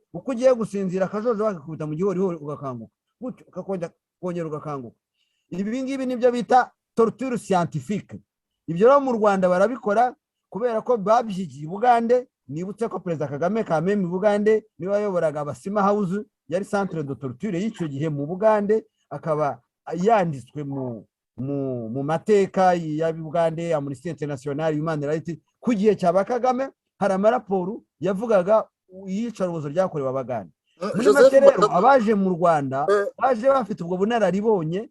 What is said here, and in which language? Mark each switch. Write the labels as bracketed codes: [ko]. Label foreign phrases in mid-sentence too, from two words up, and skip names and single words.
[rw] Uko ugiye gusinzira akajojo bakakubita mu gihorihori ugakanguka, gutyo ukongera ugakanguka. Ibi ngibi nibyo bita [fr] torture scientifique. [rw] Ibyo rero mu Rwanda barabikora kubera ko babyigiye Bugande. Nibutse ko Perezida Kagame Kameme Bugande niwe wayoboraga Abasima House, yari [fr] centre de torture [rw] y'icyo gihe mu Bugande, akaba yanditswe mu mateka ya Bugande, Amnesty International, Human Rights. Ku gihe cya Kagame hari amaraporo yavugaga iyicarubozo ryakorewe Abagande. Muri make rero abaje mu Rwanda baje bafite ubwo bunararibonye.